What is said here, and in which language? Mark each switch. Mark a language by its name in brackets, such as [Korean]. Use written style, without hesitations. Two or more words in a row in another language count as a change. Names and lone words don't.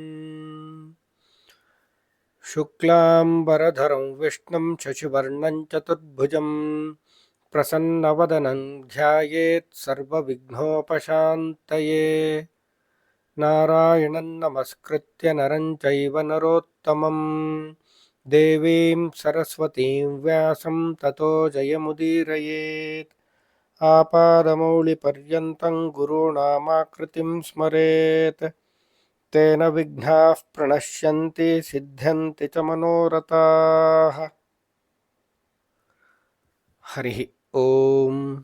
[Sanskrit] ಶುಕ್ಲಾಂಬರಧರಂ ವಿಷ್ಣುಂ ಶಶಿವರ್ಣಂ ಚತುರ್ಭುಜಂ ಪ್ರಸನ್ನವದನಂ ಧ್ಯಾಯೇತ್ ಸರ್ವವಿಘ್ನೋಪಶಾಂತಯೇ. ನಾರಾಯಣಂ ನಮಸ್ಕೃತ್ಯ ನರಂ ಚೈವ ನರೋತ್ತಮಂ ದೇವೀಂ ಸರಸ್ವತೀಂ ವ್ಯಾಸಂ ತತೋ ಜಯಮುದೀರಯೇತ್. ಆಪಾದಮೌಳಿಪರ್ಯಂತಂ ಗುರುಣಾಮಾಕೃತಿಂ ಸ್ಮರೇತ್. ತೇನ ವಿಘ್ನಾಃ ಪ್ರಣಶ್ಯಂತಿ ಸಿದ್ಧ್ಯಂತಿ ಚ ಮನೋರಥಾಃ. ಹರಿ ಓಂ.